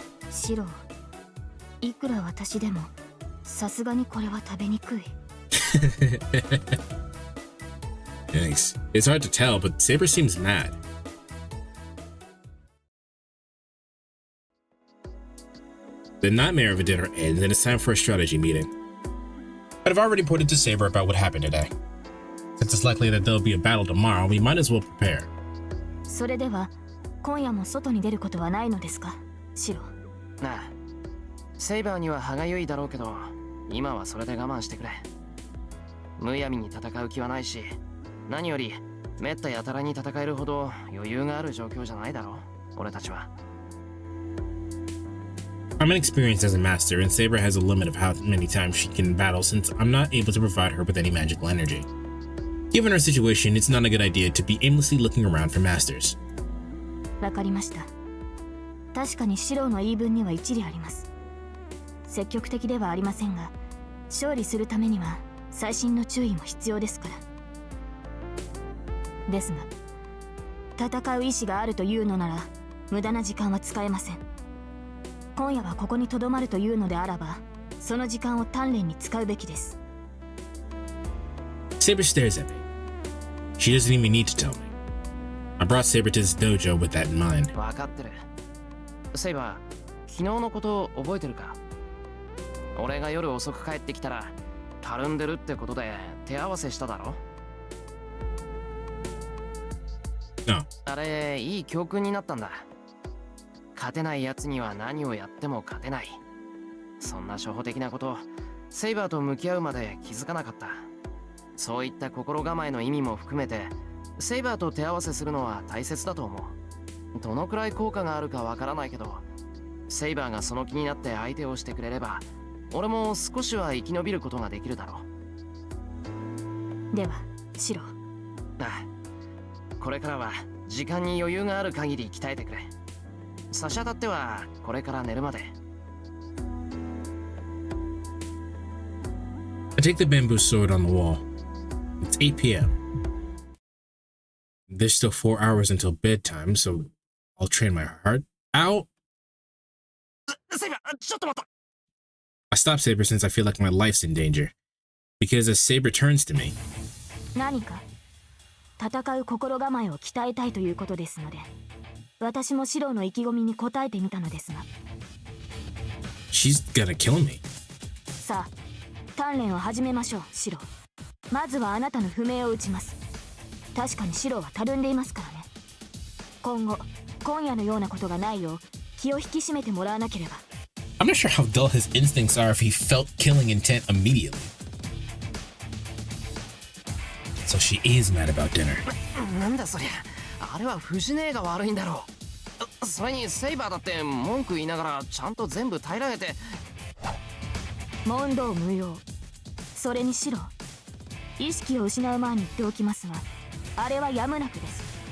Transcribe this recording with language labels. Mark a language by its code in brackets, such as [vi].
[ja] Shiro, いくら私でもさすがにこれは食べにくい。 [en] Thanks. It's hard to tell, but Saber seems mad. The nightmare of a dinner ends and it's time for a strategy meeting. But I've already reported to Saber about what happened today. Since it's likely that there'll be a battle tomorrow, we might as well prepare. [ja] それでは今夜も外に出ることはないのですか、シロ。なあ、セイバーには歯がゆいだろうけど、今はそれで我慢してくれ。むやみに戦う気はないし、何よりめったやたらに戦えるほど余裕がある状況じゃないだろう、俺たちは。 [en] I'm inexperienced as a master, and Saber has a limit of how many times she can battle since I'm not able to provide her with any magical energy. Given her situation, it's not a good idea to be aimlessly looking around for masters. [ja] わかりました。確かにシロの言い分には一理あります。積極的ではありませんが、勝利するためには細心の注意も必要ですから。ですが、戦う意志があるというのなら、無駄な時間は使えません。今夜はここに留まるというのであらば、その時間を鍛錬に使うべきです。 [en] Saber stares at me. She doesn't even need to tell me. I brought Saber to this dojo with that in mind. [ja] 分かってる。セイバー、昨日のこと覚えてるか？俺が夜遅く帰ってきたら、たるんでるってことで手合わせしただろ？ [en] No. [ja] あれ、いい教訓になったんだ。勝てない奴には何をやっても勝てない。そんな初歩的なこと、セイバーと向き合うまで気づかなかった。そういった心構えの意味も含めて、セイバーと手合わせするのは大切だと思う。どのくらい効果があるかわからないけど、セイバーがその気になって相手をしてくれれば、俺も少しは生き延びることができるだろう。では、シロ。ああ、これからは時間に余裕がある限り鍛えてくれ。差し当たってはこれから寝るまで。 [en] I take the bamboo sword on the wall. It's 8 p.m. There's still 4 hours until bedtime, so I'll train my heart out. [ja] セイバー、ちょっと待った。 [en] I stop Saber since I feel like my life's in danger. Because as Saber turns to me, [ja] 何か戦う心構えを鍛えたいということですので、私もシロの意気込みに応えてみたのですが。 [en] she's gonna kill me. [ja] さあ、鍛錬を始めましょう、シロ。まずはあなたの不明を打ちます。確かにシロはたるんでいますからね。今夜のようなことがないよう気を引き締めてもらわなければ。 [en] I'm not sure how dull his instincts are if he felt killing intent immediately. So she is mad about dinner. [ja] なんだそりゃ。あれはフジネーが悪いんだろう。それにセイバーだって文句言いながらちゃんと全部平らげて。問答無用。それにシロ、意識を失う前に言っておきますが、あれはやむなくです。